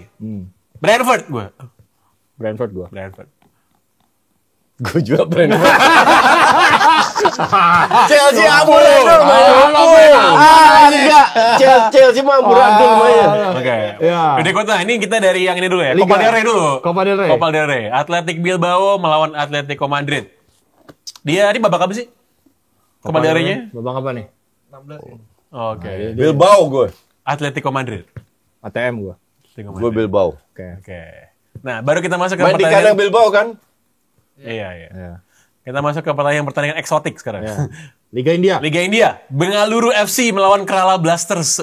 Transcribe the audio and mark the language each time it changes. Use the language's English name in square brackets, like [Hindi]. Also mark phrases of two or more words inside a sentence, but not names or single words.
[Indonesian] Brentford gua. Brentford gua. Brentford. Gue juga Brentford. Chelsea amburadul main. Enggak. Chelsea mah amburadul main. Oke. Ya. Udah kota. Ini kita dari yang ini dulu ya. Liga. Copa del Rey dulu. Copa del Rey. Copa del Rey. Athletic Bilbao melawan Atletico Madrid. Dia ini babak apa sih? Copa del Rey-nya? Babak apa nih? Oke. Bilbao gue. Atletico Madrid. ATM gua. Atletico Gue Madrid. Bilbao. Oke. Oke. Nah, baru kita masuk ke Main di kandang Bilbao kan? Iya, iya. Ya. Kita masuk ke pertandingan eksotik sekarang. Ya. Liga India. Liga India, Bengaluru FC melawan Kerala Blasters.